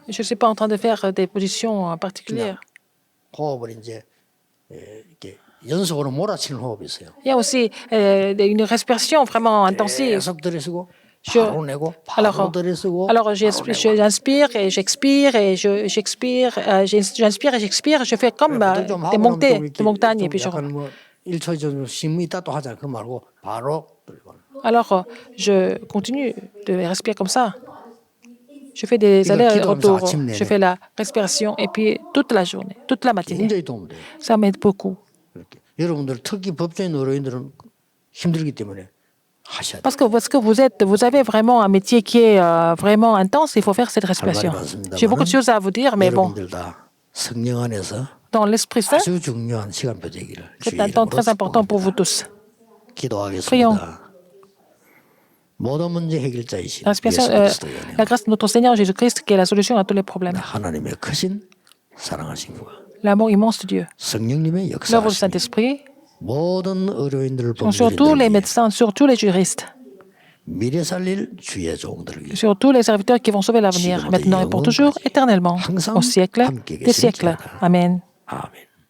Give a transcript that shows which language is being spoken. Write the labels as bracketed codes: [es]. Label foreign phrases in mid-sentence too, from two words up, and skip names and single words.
[fr] Je ne suis pas en train de faire des positions particulières. [ko] 호흡을 이제 이렇게 연속으로 몰아치는 호흡이 있어요. [fr] Il y a aussi une respiration vraiment intensive. [ko] 계속 들이쓰고 바로 내고 바로 들이쓰고. [fr] Alors j'inspire et j'expire et j'expire, j'inspire et j'expire. Je fais comme des montées de montagne et puis je. [ko] 1초 좀 쉼이 있다 또 하자 그 말고 바로 들고. [fr] Alors je continue de respirer comme ça. Je fais des allers-retours. Je fais la respiration et puis toute la journée, toute la matinée. [ko] 굉장히 도움 돼요. [fr] Ça m'aide beaucoup. [ko] 여러분들 특히 법조인 의료인들은 힘들기 때문에 하셔야 돼요. [fr] Parce que vous avez vraiment un métier qui est vraiment intense. Il faut faire cette respiration. J'ai beaucoup de choses à vous dire, mais bon. [ko] 여러분들 다 성령 안에서 [fr] Dans l'Esprit Saint, [ko] 아주 중요한 시간표 되기를 [fr] c'est un temps très important pour vous tous. [ko] 기도하겠습니다. 모든 문제 해결자이신 [fr] La [ko] 예수 그리스도의 [fr] la grâce de notre Seigneur Jésus-Christ qui est la solution à tous les problèmes. [ko] 하나님의 크신 사랑하신 과 [fr] L'amour immense de Dieu. [ko] 성령님의 [fr] L'œuvre du [ko] 역사하심 [fr] Saint-Esprit [ko] 모든 의료인들을 [fr] sur tous les médecins, sur tous les juristes, [ko] 미래 살릴 주의 종들을 위해 [fr] sur tous les serviteurs qui vont sauver l'avenir, maintenant et pour toujours, éternellement, au siècle des siècles. Amen. [ko] 아멘.